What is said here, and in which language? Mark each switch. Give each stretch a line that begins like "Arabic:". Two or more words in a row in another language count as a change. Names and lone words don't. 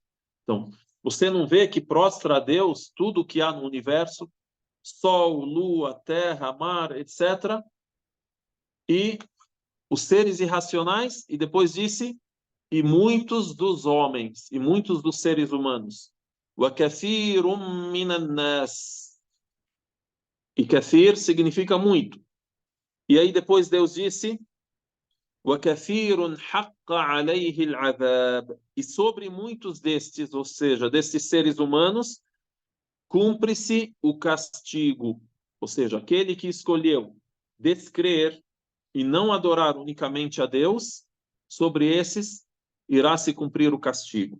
Portuguese: Então, você não vê que prostra a Deus tudo o que há no universo, sol, lua, terra, mar, etc. E os seres irracionais, e depois disse e muitos dos homens, e muitos dos seres humanos.
Arabic: وَكَثِيرٌ مِّنَ النَّاسِ.
Portuguese: E kathir significa muito. E aí depois Deus disse
Arabic: وَكَثِيرٌ حَقَّ عَلَيْهِ الْعَذَابِ.
Portuguese: E sobre muitos destes, ou seja, destes seres humanos, cumpre-se o castigo. Ou seja, aquele que escolheu descrer e não adorar unicamente a Deus, sobre esses irá se cumprir o castigo.